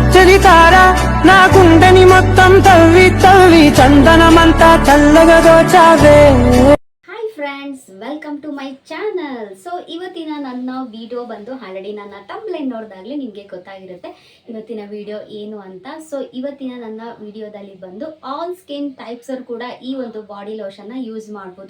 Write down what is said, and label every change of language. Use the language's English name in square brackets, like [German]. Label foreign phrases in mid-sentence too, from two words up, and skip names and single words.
[Telugu] తారా నా గుండెని మొత్తం తవ్వి తవ్వి చందనమంతా చల్లగా దోచావే. [English] Hi friends, welcome to my channel. [Kannada] ಸೊ ಇವತ್ತಿನ ನನ್ನ ವಿಡಿಯೋ ಬಂದು ಆಲ್ರೆಡಿ ನನ್ನ ಟಂಬ್ಲೈನ್ ನೋಡಿದಾಗಲೇ ನಿಮಗೆ ಗೊತ್ತಾಗಿರುತ್ತೆ ಇವತ್ತಿನ ವಿಡಿಯೋ ಏನು ಅಂತ. ಸೊ ಇವತ್ತಿನ ನನ್ನ ವಿಡಿಯೋದಲ್ಲಿ ಬಂದು [English] all skin typesaru [Kannada] ಕೂಡ ಈ ಒಂದು [English] body lotionna [Kannada] ಯೂಸ್ ಮಾಡ್ಬೋದು.